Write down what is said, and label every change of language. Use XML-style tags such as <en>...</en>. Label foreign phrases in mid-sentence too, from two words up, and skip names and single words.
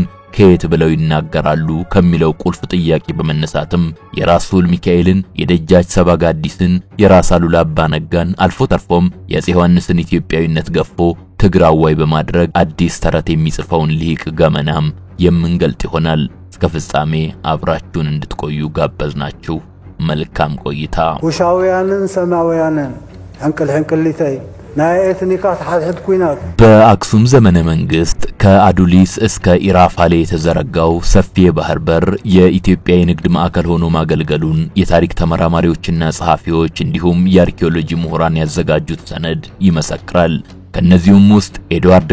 <am>ከየት ብለው ይናገራሉ ከሚለው ቁልፍ ጥያቄ በመነሳትም የራስ ሉል ሚካኤልን፣ የደጃች ሰባጋዲስን፣ የራስ አሉላ አባ ነጋን አልፎ ተርፎም የአፄ ዮሐንስን ኢትዮጵያዊነት ገፎ ትግራዋይ በማድረግ አዲስ ተረት የሚጽፈውን ሊቅ ገመናም የምንገልጥ ይሆናል። እስከ ፍጻሜ አብራችሁን እንድትቆዩ ጋበዝናችሁ። መልካም ቆይታ።</am> <ti>ውሻውያንን ሰማውያንን ሕንቅልሕንቅሊተይ ናይ ኤትኒካት ሐድሕድ ኩናት።</ti> <am>በአክሱም ዘመነ መንግስት ከአዱሊስ እስከ ኢራፋሌ የተዘረጋው ሰፊ የባህር በር የኢትዮጵያ የንግድ ማዕከል ሆኖ ማገልገሉን የታሪክ ተመራማሪዎችና ጸሐፊዎች እንዲሁም የአርኪኦሎጂ ምሁራን ያዘጋጁት ሰነድ ይመሰክራል። ከነዚህም ውስጥ ኤድዋርድ</am>